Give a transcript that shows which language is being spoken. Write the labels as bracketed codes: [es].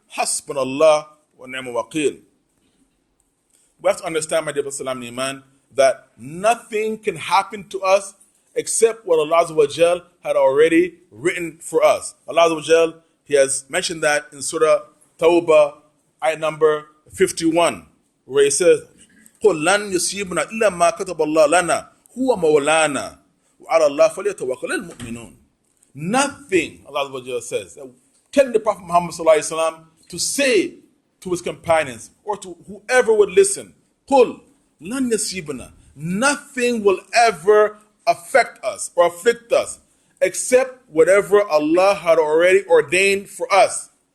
[ar] Hasbunallah wa ni'mal wakil. [en] We have to understand, my dear Salam Iman, that nothing can happen to us except what Allah Azza wa Jal had already written for us. Allah Azza wa Jal, He has mentioned that in Surah Tawbah, ayat number 51, where He says, [ar] قل لن يصيبنا إلا ما كتب الله لنا هو مولانا وعلى الله فليتوكل المؤمنون. [en] Nothing, Allah says, telling the Prophet Muhammad to say to his companions or to whoever would listen, [ar] قل لن يصيبنا, [en] nothing will ever affect us or afflict us except whatever Allah had already ordained for us.